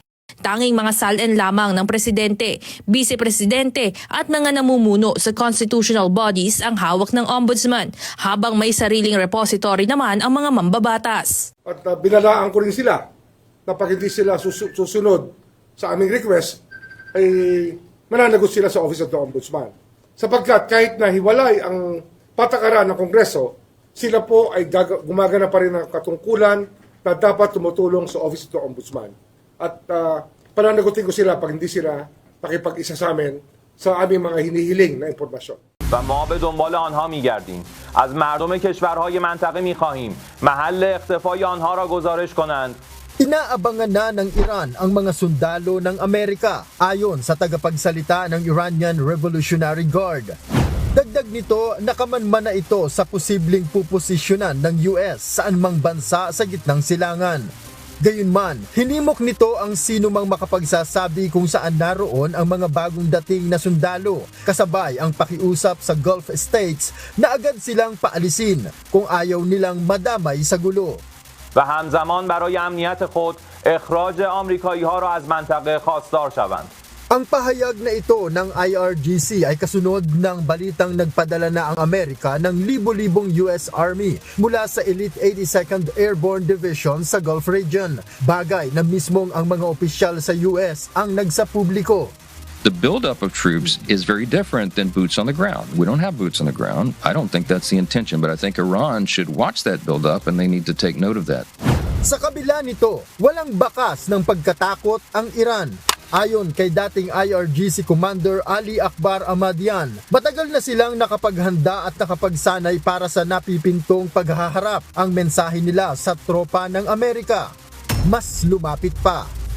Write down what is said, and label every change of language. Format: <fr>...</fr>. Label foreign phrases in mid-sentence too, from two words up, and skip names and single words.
<tl>Tanging mga SALN lamang ng Presidente, Vice-Presidente at mga namumuno sa</tl> <en>constitutional bodies</en> <tl>ang hawak ng Ombudsman, habang may sariling repository naman ang mga mambabatas. At binalaan ko rin sila na pag hindi sila susunod sa aming request, ay mananagot sila sa Office of the Ombudsman. Sapagkat kahit na hiwalay ang patakaran ng Kongreso, sila po ay gumagana pa rin ng katungkulan na dapat tumutulong sa Office of the Ombudsman. At pananagutin ko sila pag hindi sila nakipag-isa sa amin sa aming mga hinihiling na impormasyon.</tl> <fa>و ما به دنبال آنها می‌گردیم. از مردم کشورهای منطقه می‌خواهیم محل اختفای آنها را گزارش کنند.</fa> <tl>Inaabangan na ng Iran ang mga sundalo ng Amerika ayon sa tagapagsalita ng Iranian Revolutionary Guard. Dagdag nito, nakamanman na ito sa posibleng puposisyonan ng US sa anumang bansa sa gitnang silangan. Gayunman, hinimok nito ang sino mang makapagsasabi kung saan naroon ang mga bagong dating na sundalo, kasabay ang pakiusap sa Gulf States na agad silang paalisin kung ayaw nilang madamay sa gulo.</tl> <fa>و همزمان برای امنیت خود اخراج آمریکایی‌ها را از منطقه خواستار شوند.</fa> <tl>Ang pahayag na ito ng IRGC ay kasunod ng balitang nagpadala na ang Amerika ng libo-libong US Army mula sa Elite 82nd Airborne Division sa Gulf Region, bagay na mismong ang mga opisyal sa US ang nagsapubliko.</tl> <en>The buildup of troops is very different than boots on the ground. We don't have boots on the ground. I don't think that's the intention, but I think Iran should watch that buildup and they need to take note of that.</en> <tl>Sa kabila nito, walang bakas ng pagkatakot ang Iran. Ayon kay dating IRGC Commander Ali Akbar Ahmadian, matagal na silang nakapaghanda at nakapagsanay para sa napipintong paghaharap. Ang mensahe nila sa tropa ng Amerika, mas lumapit pa.</tl>